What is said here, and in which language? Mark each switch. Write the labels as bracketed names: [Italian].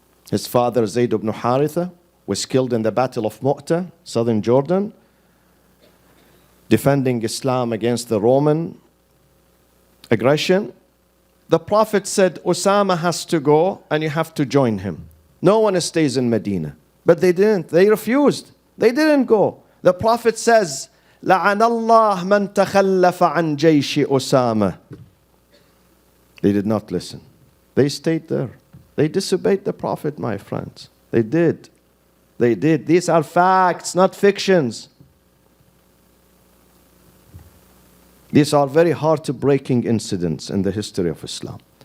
[English] His father, Zayd ibn Haritha, was killed in the Battle of Mu'tah, southern Jordan, defending Islam against the Roman aggression. The Prophet said, "Usama has to go and you have to join him. No one stays in Medina." But they didn't. They refused. They didn't go. The Prophet says, [Arabic] لَعَنَ اللَّهُ مَنْ تَخَلَّفَ عَنْ جَيْشِ أُسَامَةَ. [English] They did not listen. They stayed there. They disobeyed the Prophet, my friends. They did. They did. These are facts, not fictions. These are very hard to breaking incidents in the history of Islam.